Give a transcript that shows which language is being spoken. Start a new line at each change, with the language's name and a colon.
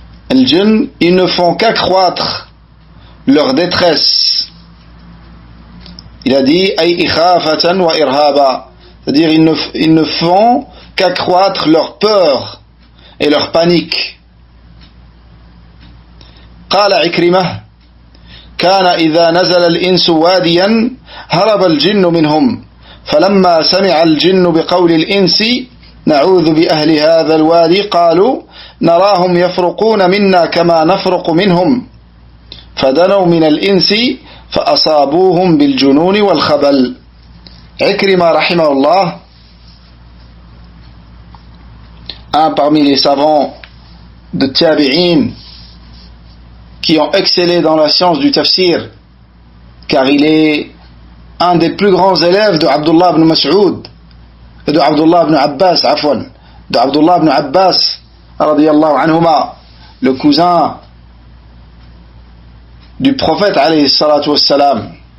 French: Le djinn, ils ne font qu'accroître leur détresse. Il a dit
Arabic: ay ikhafatan wa irhaba,
French: c'est-à-dire ils ne font qu'accroître leur peur et leur panique.
Arabic: قال عكرمة كان إذا نزل الإنس واديا هرب الجن منهم فلما سمع الجن بقول الإنس نعوذ بأهل هذا الوادي قالوا نراهم يفرقون منا كما نفرق منهم فدنوا من الإنس فأصابوهم بالجنون والخبل.
French: Ikrima rahimahullah, un parmi les savants de Tabi'in qui ont excellé dans la science du tafsir, car il est un des plus grands élèves de Abdullah ibn Mas'ud, de Abdullah ibn Abbas, de Abdullah ibn Abbas radiyallahu anhuma, le cousin du prophète alayhi salatu wassalam.